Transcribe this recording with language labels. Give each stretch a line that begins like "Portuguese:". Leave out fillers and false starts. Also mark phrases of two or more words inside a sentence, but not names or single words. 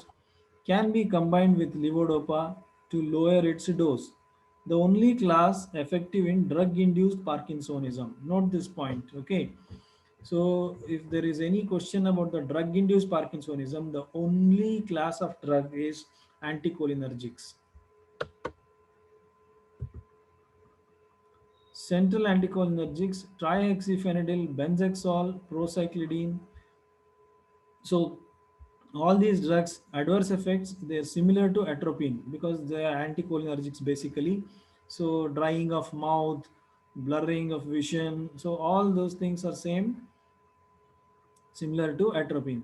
English: Can be combined with levodopa to lower its dose. The only class effective in drug-induced Parkinsonism. Note this point, okay? So if there is any question about the drug-induced Parkinsonism, the only class of drug is anticholinergics. Central anticholinergics, trihexyphenidyl, benzexol, procyclidine. So all these drugs, adverse effects, they are similar to atropine because they are anticholinergics basically. So drying of mouth, blurring of vision. So all those things are similar to atropine.